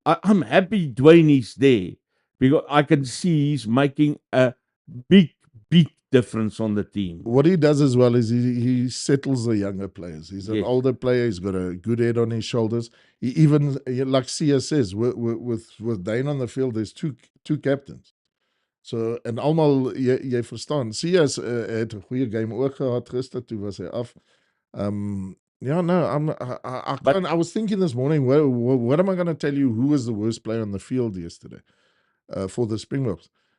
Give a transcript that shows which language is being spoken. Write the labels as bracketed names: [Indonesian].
[English] I'm happy Dwayne is there because I can see he's making a big difference on the team. What he does as well is he settles the younger players. He's an older player. He's got a good head on his shoulders. He even, like Sia says, with Dane on the field, there's two captains. [Afrikaans] So, en almal, jy verstaan, Sia het 'n goeie game ook gehad gister, toe was hy af. [English] Yeah, no, I was thinking this morning, what am I going to tell you? Who was the worst player on the field yesterday for the Springboks?